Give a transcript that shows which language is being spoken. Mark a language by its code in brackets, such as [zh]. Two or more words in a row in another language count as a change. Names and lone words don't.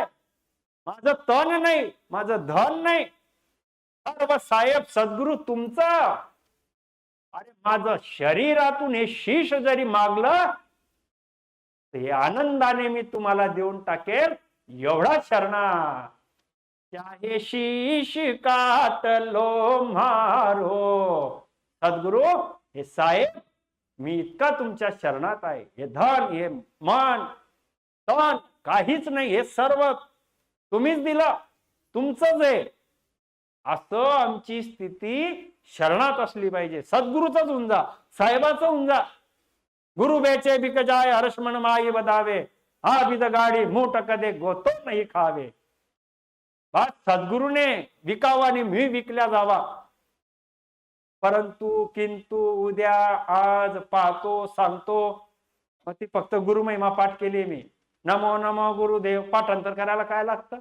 [mr] माझं तन नाही, माझं धन नाही, सर्व साहेब सद्गुरु तुमचा. अरे माझं शरीरातून हे शीश जरी मागलं तर हे आनंदाने मी तुम्हाला देऊन टाकेल, एवढा शरणा. [hi] चाहे शीश काट लो मारो. [mr] सद्गुरु हे साहेब मी इतका तुमच्या शरणात आहे. हे धन, हे मन, तन काहीच नाही, हे सर्व तुम्हीच दिलं, तुमचंच आहे. असं आमची स्थिती शरणात असली पाहिजे. सद्गुरूच होऊन जा, साहेबाचं होऊन जा. [hi] गुरु बेचे बिक जाय हर्षमन माई बदावे, हा बिद गाडी मूठ कदे गोतो नाही खावे. [mr] बस सद्गुरूने विकावा आणि मी विकल्या जावा. परंतु किंतु उद्या आज पाहतो सांगतो. मग ती फक्त गुरुमहिमा पाठ केली मी, नमो नमो गुरुदेव पाठांतर करायला काय लागतं?